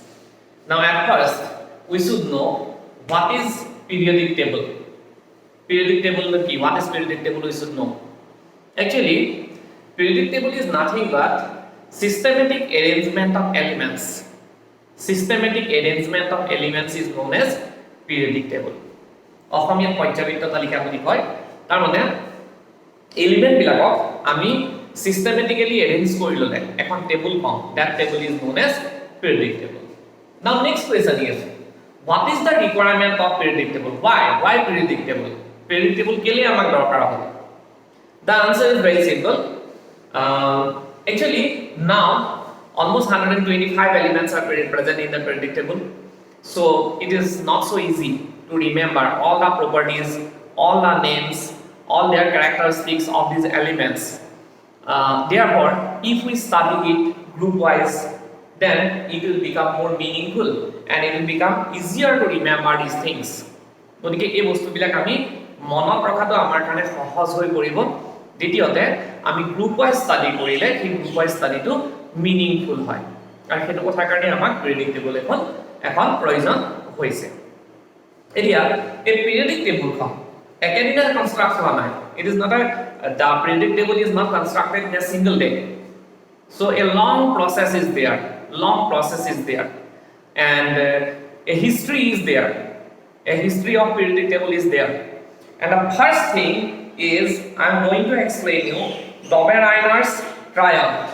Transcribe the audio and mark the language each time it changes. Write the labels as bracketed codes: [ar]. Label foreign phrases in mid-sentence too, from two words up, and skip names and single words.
[en] Now, at first, we should know what is periodic table. Periodic table is key. What is periodic table? We should know. Actually, periodic table is nothing but systematic arrangement of elements. Systematic arrangement of elements is known as periodic table. [as] অসমীয়া পৰ্যায়বৃত্ত তালিকা বুলি কয়। তাৰ মানে এলিমেন্ট বিলাকক আমি [en] systematically arrange [as] কৰি ললে এখন টেবুল পাওঁ। [en] That table is known as periodic table. Now next question is, what is the requirement of periodic table? Why periodic table? Periodic table [as] কেলে আমাক দৰকাৰ হ'ব? [en] The answer is very simple. Actually, now almost 125 elements are present in the periodic table, so it is not so easy to remember all the properties, all the names, all their characteristics of these elements. Therefore, if we study it group wise, then it will become more meaningful and it will become easier to remember these things. [as] গতিকে এই বস্তুবিলাক আমি মনত ৰখাটো আমাৰ কাৰণে সহজ হৈ পৰিব। দ্বিতীয়তে আমি [en] group wise [as] ষ্টাডি কৰিলে সেই [en] group wise [as] ষ্টাডিটো মিনিংফুল হয় আৰু সেইটো কথাৰ কাৰণে আমাক [en] periodic table [as] এখন প্ৰয়োজন হৈছে। এতিয়া এই [en] periodic tableখন [as] একেদিনাই কনষ্ট্ৰাক্ট হোৱা নাই। [en] it is not the periodic table is not constructed in a single day, so a long process is there, and a history is there. A history of periodic table is there, and the first thing is I am going to explain you Dobereiner's trial.